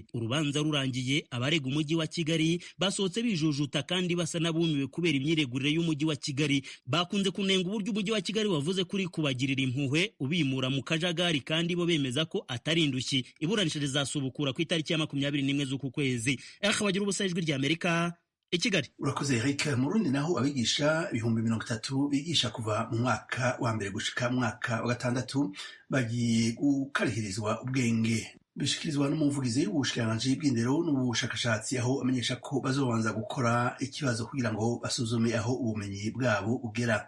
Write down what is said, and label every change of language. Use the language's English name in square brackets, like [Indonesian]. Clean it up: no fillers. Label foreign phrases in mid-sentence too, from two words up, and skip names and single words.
[Kinyarwanda] Urubanza rurangiye abarega umujyi wa Kigali basohotse bijujuta kandi basa nabumiwe kubera imyiregurire y'umujyi wa Kigali. Bakunze kunenga uburyo umujyi wa Kigali wavuze kuri kubagirira impuhwe ubimura mu kajagari kandi bo bemeza ko atari indushyi. Iburanisha rizasubukura ku itariki ya 21 z'uku kwezi. Bagira ubusa ijwi ry'Amerika i Kigali. Urakoze Eric. [Rundi] Mu Burundi naho abigisha 30,000 bigisha kuva mu mwaka wa mbere gushika mu mwaka wa gatandatu bagiye gukarihirizwa ubwenge. Bishikirizwa n'umuvugizi w'ubushikiranganji bw'indero n'ubushakashatsi, aho amenyesha ko bazobanza gukora ikibazo kugira ngo basuzume aho ubumenyi bwabo bugera.